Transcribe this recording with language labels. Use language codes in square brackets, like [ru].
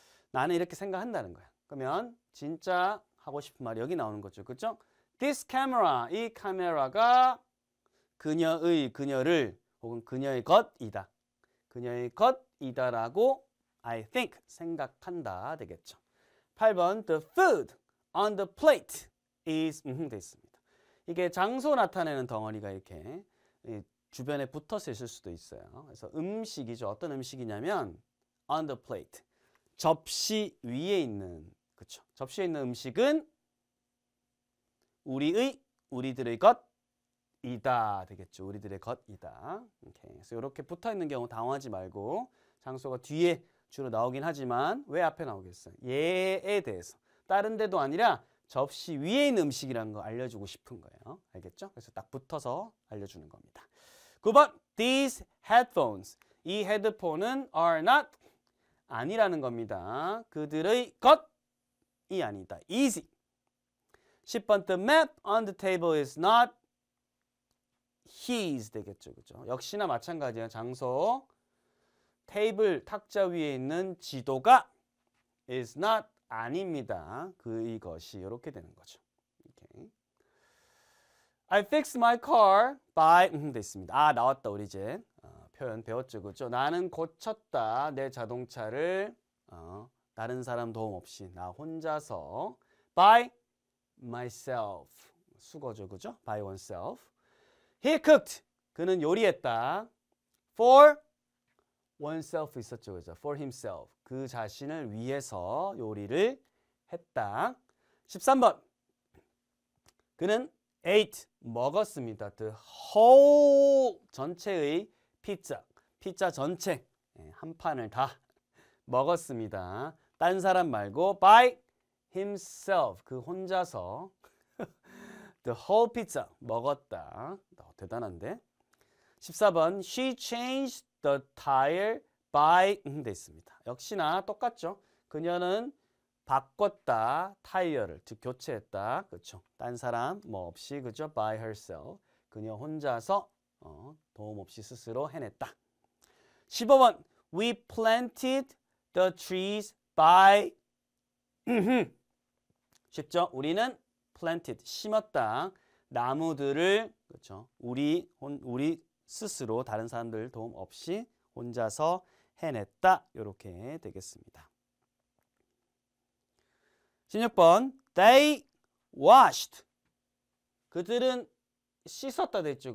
[ko] 나는 이렇게 생각한다는 거야. 그러면 진짜 하고 싶은 말이 여기 나오는 거죠. 그죠? This camera, 이 카메라가 그녀를 혹은 그녀의 것이다. 그녀의 것이다라고 I think 생각한다 되겠죠. 8번 [en] The food on the plate is [ko] 돼 있습니다. 이게 장소 나타내는 덩어리가 이렇게 주변에 붙어서 있을 수도 있어요. 그래서 음식이죠. 어떤 음식이냐면 on the plate 접시 위에 있는 그렇죠. 접시에 있는 음식은 우리들의 것이다 되겠죠. 우리들의 것이다. 오케이. 그래서 이렇게 붙어 있는 경우 당황하지 말고 장소가 뒤에 주로 나오긴 하지만 왜 앞에 나오겠어요? 얘에 대해서 다른 데도 아니라 접시 위에 있는 음식이라는 거 알려주고 싶은 거예요. 알겠죠? 그래서 딱 붙어서 알려주는 겁니다. 9번 These headphones 이 헤드폰은 are not 아니라는 겁니다. 그들의 것이 아니다. easy. 10번 [en] The map on the table is not his [ko] 되겠죠. 그죠? 역시나 마찬가지예요. 장소 테이블 탁자 위에 있는 지도가 is not 아닙니다. 이것이 이렇게 되는 거죠. [en] Okay. I fixed my car by [ko] 돼 있습니다. 아 나왔다 우리 이제 표현 배웠죠. 그죠? 나는 고쳤다 내 자동차를 다른 사람 도움 없이 나 혼자서 by myself 수거죠. 그죠? by oneself. He cooked 그는 요리했다. For oneself 있었죠. 그죠? For himself. 그 자신을 위해서 요리를 했다. 13번. 그는 ate 먹었습니다. The whole 전체의 피자 전체 한 판을 다 먹었습니다. 딴 사람 말고 by himself 그 혼자서 the whole pizza 먹었다. 대단한데. 14번 She changed the tire by 돼 있습니다. 역시나 똑같죠. 그녀는 바꿨다 타이어를 즉 교체했다. 그렇죠. 딴 사람 뭐 없이 그죠. by herself 그녀 혼자서 도움 없이 스스로 해냈다. 15번 [en] We planted the trees by [ko] 쉽죠? 우리는 planted 심었다. 나무들을 그렇죠. 우리 스스로 다른 사람들 도움 없이 혼자서 해냈다. 이렇게 되겠습니다. 16번 They washed 그들은 씻었다 됐죠.